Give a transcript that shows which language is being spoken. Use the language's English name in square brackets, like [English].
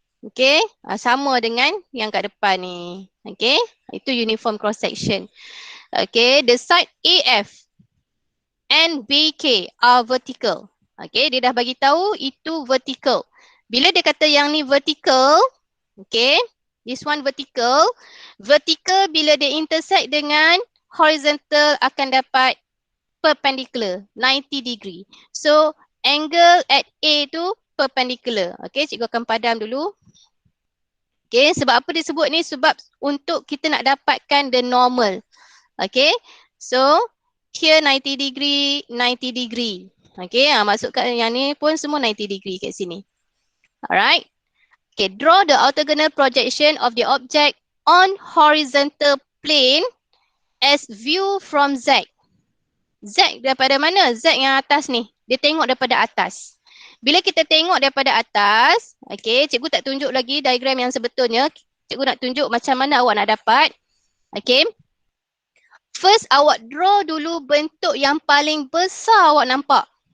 [Malay] Okay, sama dengan yang kat depan ni. [English] Okay, itu uniform cross section. Okay, the side AF and BK are vertical. [Malay] Okay, dia dah bagi tahu itu vertical. Bila dia kata yang ni vertical, okay, [English] this one vertical. [Malay] Vertical bila dia intersect dengan horizontal akan dapat perpendicular, 90 degree. [English] So, angle at A tu perpendicular. [Malay] Okay, cikgu akan padam dulu. Okay, sebab apa disebut ni? Sebab untuk kita nak dapatkan the normal. Okay, [English] so here 90 degree, 90 degree. [Malay] Okay, masukkan yang ni pun semua 90 degree kat sini. Alright. [English] Okay, draw the orthogonal projection of the object on horizontal plane as view from Z. [Malay] Z daripada mana? Z yang atas ni. Dia tengok daripada atas. Bila kita tengok daripada atas, okay, cikgu tak tunjuk lagi diagram yang sebetulnya. Cikgu nak tunjuk macam mana awak nak dapat. Okay. First, awak draw dulu bentuk yang paling besar awak nampak.